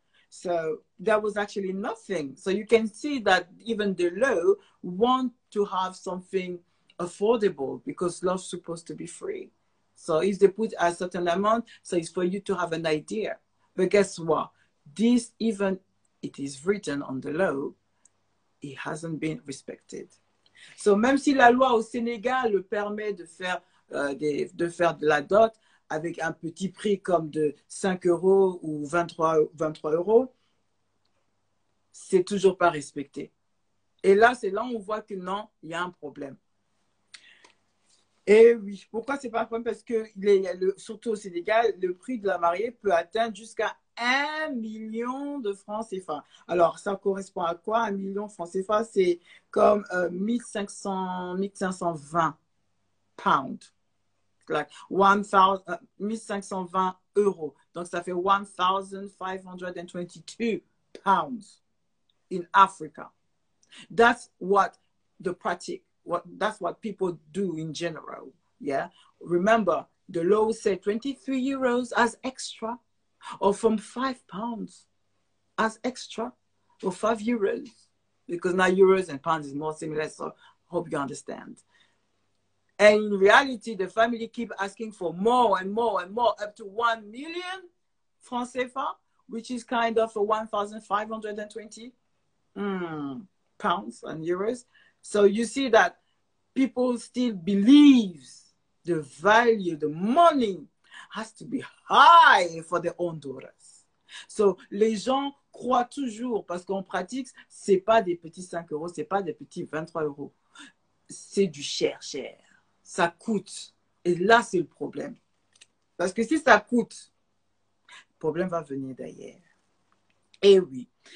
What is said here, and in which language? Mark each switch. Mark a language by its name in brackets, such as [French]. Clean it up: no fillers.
[English] So that was actually nothing. So you can see that even the law want to have something affordable because love's supposed to be free. So if they put a certain amount, so it's for you to have an idea. But guess what? This, even it is written on the law, it hasn't been respected. So [French] même si la loi au Sénégal le permet de faire de la dot avec un petit prix comme de 5 euros ou 23 euros, c'est toujours pas respecté. Et là, c'est là où on voit que non, il y a un problème. Et oui, pourquoi c'est pas un problème? Parce que surtout au Sénégal, le prix de la mariée peut atteindre jusqu'à 1 million de francs CFA. Alors, ça correspond à quoi? 1 million de francs CFA, c'est comme 1520 pounds. [English] Like 1520 euros. [French] Donc, ça fait 1,522 [English] pounds in Africa. That's what the practice. That's what people do in general. Yeah. Remember, the law said 23 euros as extra, or from 5 pounds as extra, or 5 euros, because now euros and pounds is more similar. So I hope you understand. And in reality, the family keep asking for more and more and more, up to 1 million francs CFA, which is kind of a 1,520 pounds and euros. So you see that people still believe the value, the money has to be high for their own daughters. So [French] les gens croient toujours, parce qu'en pratique, c'est pas des petits 5 euros, c'est pas des petits 23 euros. C'est du cher. Ça coûte. Et là, c'est le problème. Parce que si ça coûte, le problème va venir d'ailleurs. Et oui.